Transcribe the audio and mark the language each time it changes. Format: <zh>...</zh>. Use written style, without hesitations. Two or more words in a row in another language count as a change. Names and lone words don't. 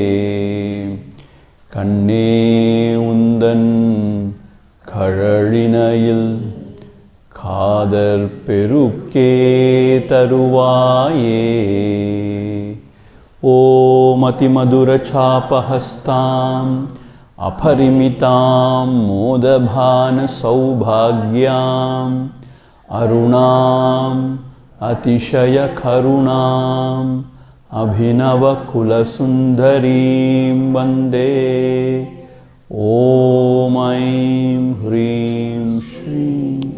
<ta>கண்ணே உந்தன் கழலினையில் காதல் பெருக்கே தருவாயே.</ta> <sa>ओम् अतिमधुर चापहस्ताम् अपरिमितां मोदभान सौभाग्याम् अरुणाम् अतिशय करुणाम् अभिनव कुलसुंदरीं वंदे. ओम ऐं ह्रीं श्रीं.</sa>